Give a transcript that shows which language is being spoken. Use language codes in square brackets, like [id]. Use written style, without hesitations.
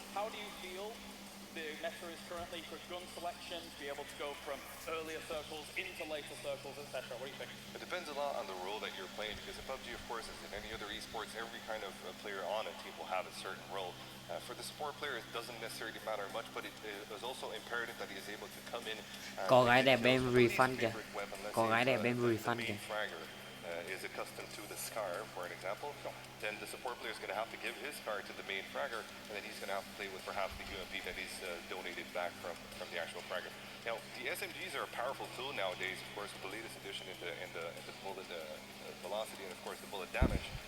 [en] How do you feel the meta is currently for gun selection, to be able to go from earlier circles into later circles, etc.? What do you think? It depends a lot on the role that you're playing, because in PUBG, of course, as in any other esports, every kind of player on a team will have a certain role. For the support player, it doesn't necessarily matter much, but it is also imperative that he is able to come in. [vi] Có gái đẹp bên refund kìa. Có gái đẹp bên refund kìa. [en] Is accustomed to the scar, for an example, then the support player is going to have to give his scar to the main fragger, and then he's going to have to play with perhaps the UMP that he's donated back from the actual fragger. Now, the SMGs are a powerful tool nowadays, of course, with the latest addition in the bullet velocity and, of course, the bullet damage.